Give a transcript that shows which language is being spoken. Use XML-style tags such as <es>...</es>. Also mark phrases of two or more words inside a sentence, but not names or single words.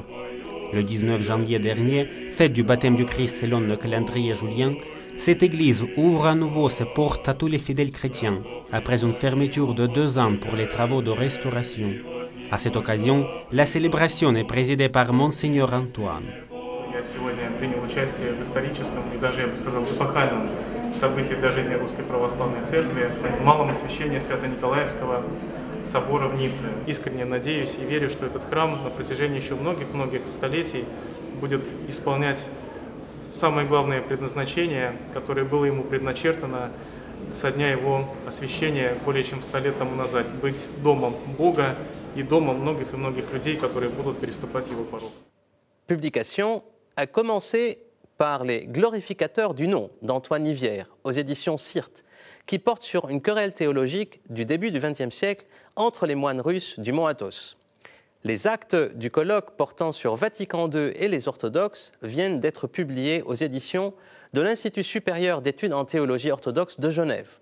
<fr>Le 19 janvier dernier, fête du baptême du Christ selon le calendrier julien, cette église ouvre à nouveau ses portes à tous les fidèles chrétiens, après une fermeture de 2 ans pour les travaux de restauration. À cette occasion, la célébration est présidée par Monseigneur Antoine.</fr> <ru>Я сегодня принял участие в историческом и даже, я бы сказал, эпохальном событии для жизни Русской Православной Церкви, малом освящении Свято-Николаевского собора в Ницце. Искренне надеюсь и верю, что этот храм на протяжении еще многих-многих столетий будет исполнять самое главное предназначение, которое было ему предначертано со дня его освящения более чем 100 лет тому назад, быть домом Бога и домом многих и многих людей, которые будут переступать его порог.</ru> <fr>Publication a commencé par les glorificateurs du nom d'Antoine Nivière aux éditions Syrte, qui porte sur une querelle théologique du début du XXe siècle entre les moines russes du mont Athos. Les actes du colloque portant sur Vatican II et les orthodoxes viennent d'être publiés aux éditions de l'Institut supérieur d'études en théologie orthodoxe de Genève.</fr>